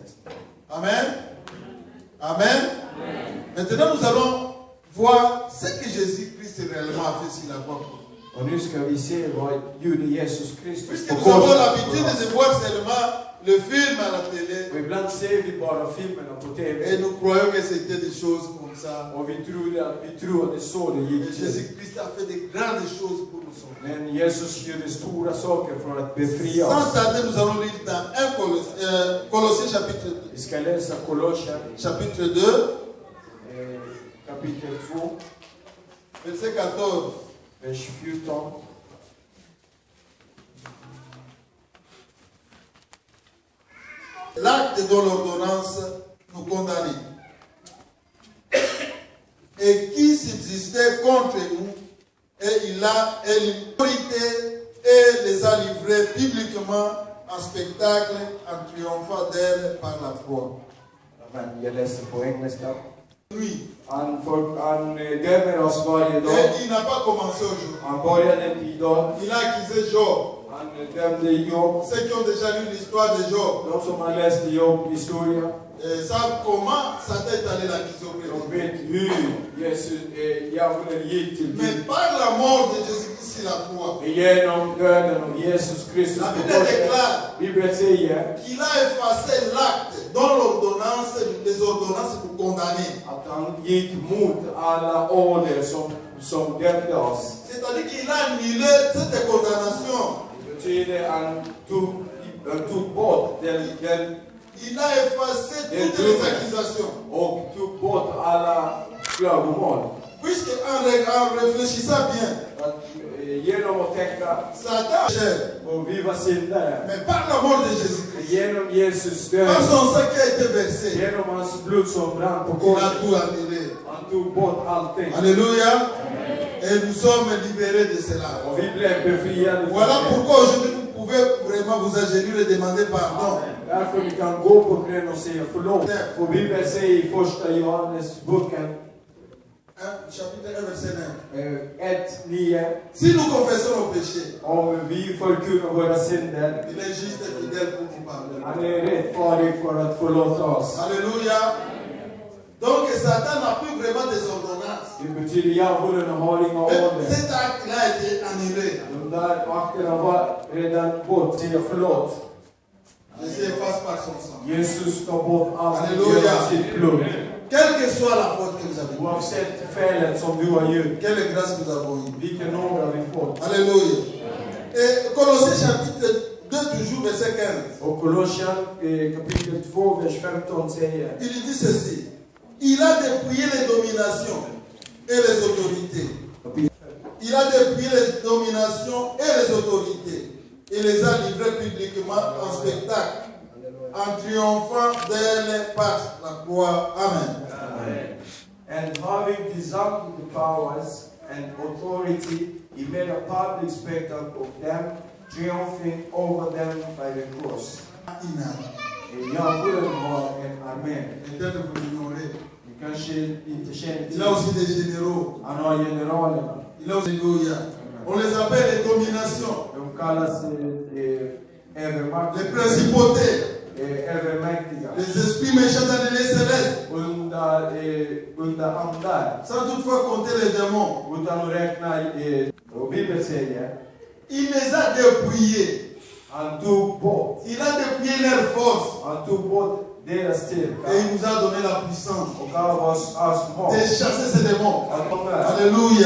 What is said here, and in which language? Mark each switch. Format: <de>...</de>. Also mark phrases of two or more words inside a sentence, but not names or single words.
<fr>Amen. Amen. Maintenant, nous allons voir ce que Jésus-Christ réellement a fait sur la croix.</fr> <sv>Och nu ska vi se vad gjorde Jesus Kristus</sv> <fr>Puisque</fr> <sv>på</sv> <fr>nous avons</fr> <sv>korset.</sv> <fr>l'habitude de voir seulement le film à la télé</fr> <sv>Och ibland ser vi bara filmerna på</sv> <fr>et</fr> <sv>TV.</sv> <fr>nous croyons que c'était des choses comme ça.</fr> <sv>Och vi tror att det är så det</sv> <fr>Mais</fr> <sv>gick till.</sv> <fr>Jésus-Christ a fait de grandes choses pour nous sauver.</fr> <sv>Men Jesus gjorde stora saker för att befria</sv> <fr>Sans</fr> <sv>oss.</sv> <fr>tarder, nous allons lire dans 1 Colossiens chapitre</fr> <sv>Vi ska läsa Kolosser</sv> <fr>chapitre 2,</fr> <sv>kapitel 2,</sv> <fr>verset 14.</fr> <sv>vers 14.</sv> <fr>L'acte dont l'ordonnance nous condamnait et qui subsistait contre nous, et l'autorité et les a livrés publiquement en spectacle en triomphant d'elle par la foi.</fr> <sv>Men jag läser på engelska.</sv> <fr>Oui.</fr> <sv>Han dömer oss varje dag.</sv> <fr>Et il n'a pas commencé aujourd'hui.</fr> <sv>Han började idag.</sv> <fr>Il a accusé Job.</fr> <sv>Han dömde Job.</sv> <fr>Ceux qui ont déjà lu l'histoire de Job</fr> <sv>De som har läst Job historia,</sv> <fr>savent comment Satan est allé l'accuser auprès de de Dieu.</fr> <sv>vet hur djävulen gick till</sv> <fr>Mais</fr> <sv>Gud.</sv> <fr>par la mort de Jésus-Christ sur la croix,</fr> <sv>Genom döden av Jesus Kristus</sv> <fr>la</fr> <sv>på</sv> <fr>Bible</fr> <sv>korset.</sv> <fr>déclare</fr> <sv>Bibeln säger</sv> <fr>qu'il a effacé l'acte dont l'ordonnance, les ordonnances nous condamner.</fr> <sv>att han gick mot alla order som dömde oss.</sv> <fr>C'est-à-dire qu'il a annulé cette condamnation.</fr> <sv>Det betyder att han tog bort den</sv> <fr>Il a effacé toutes les accusations.</fr> <sv>och tog bort alla klagomål.</sv> <fr>Puisque en réfléchissant bien,</fr> <sv>Genom att tänka</sv> <fr>Satan cher,</fr> <sv>på vi var syndare.</sv> <fr>mais par la mort de Jésus-Christ,</fr> <sv>Genom Jesus död,</sv> <fr>par son sang qui a été versé,</fr> <sv>genom hans blod som brann på</sv> <fr>il a</fr> <sv>korset.</sv> <fr>tout annulé.</fr> <sv>Han tog bort allting.</sv> <fr>Alléluia. Et nous sommes libérés de cela.</fr> <sv>Och vi blev befriade</sv> <fr>Voilà</fr> <sv>från det.</sv> <fr>pourquoi aujourd'hui nous pouvez vraiment vous agenouiller et demander pardon.</fr> <sv>Därför ni kan gå på knän och säga förlåt. Och Bibeln säger i första Johannesboken</sv> <fr>Chapitre 1, verset 1:9. Si nous confessons nos péchés,</fr> <sv>Om vi förkunnar våra synder,</sv> <fr>il est juste et fidèle pour nous pardonner.</fr> <sv>han är rättfärdig för att förlåta oss.</sv> <fr>Alléluia. Donc Satan n'a plus vraiment des ordonnances.</fr> <sv>Det betyder djävulen har inga order.</sv> <fr>Cet acte-là a été annulé.</fr> <sv>De där akterna var redan bort. Säga förlåt.</sv> <fr>Jésus efface par son sang.</fr> <sv>Jesus tar bort allt</sv> <fr>Alléluia.</fr> <sv>genom sitt blod.</sv> <fr>Quelle que soit la faute que vous avez eue,</fr> <sv>Oavsett felet som du har gjort,</sv> <fr>quelle grâce nous avons eue.</fr> <sv>vilken nåd har vi fått.</sv> <fr>Alléluia. Et Colossiens chapitre 2, toujours verset 15.</fr> <sv>Och Colossiens kapitel 2, vers 15 säger:</sv> <fr>Il dit ceci. Il a dépouillé les dominations et les autorités. Il a dépouillé les dominations et les autorités et les a livrées publiquement en spectacle, en triomphant d'elles par la croix. Amen. Amen.</fr> <en>And having disarmed the powers and authority, he made a public spectacle of them, triumphing over them by the cross.</en> <sv>Djävulen har en armé.</sv> <fr>Peut-être vous l'ignorez.</fr> <sv>Ni kanske inte känner</sv> <fr>Il</fr> <sv>till.</sv> <fr>a aussi des généraux.</fr> <sv>Han har generalerna.</sv> <fr>Il a aussi Alléluia. On les appelle les dominations,</fr> <sv>De kallas övermaktiga.</sv> <fr>les principautés,</fr> <sv>Övermäktiga.</sv> <fr>les esprits méchants dans les lieux célestes,</fr> <sv>Under andar.</sv> <fr>sans toutefois compter les démons.</fr> <sv>Utan att räkna, och Bibeln säger,</sv> <fr>Il les a dépouillés.</fr> <sv>han tog bort.</sv> <fr>Il a dépouillé leur force</fr> <sv>Han tog bort deras styrka.</sv> <fr>et il nous a donné la puissance</fr> <sv>Och gav oss makt.</sv> <fr>de chasser ces démons.</fr> <sv>Att de där.</sv> <fr>Alléluia.</fr>